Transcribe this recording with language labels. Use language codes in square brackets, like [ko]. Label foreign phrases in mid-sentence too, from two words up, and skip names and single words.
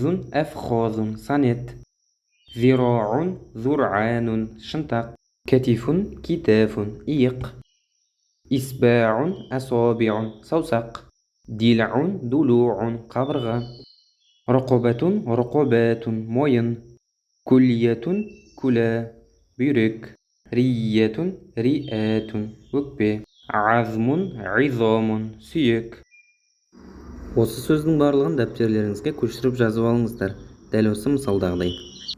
[ar] أفخاذ санет ذراع ذرعان шынтақ كتف كتاف иық إصبع أصابع саусақ دلع ضلوع қабырға رقبة رقبات мойын كلية كلى бүйрек رية رئات өкпе عظم عظام сүйек. [kk] Осы сөздің барлығын дәптерлеріңізге көшіріп жазып алыңыздар, дәл осы мысалдағыдай.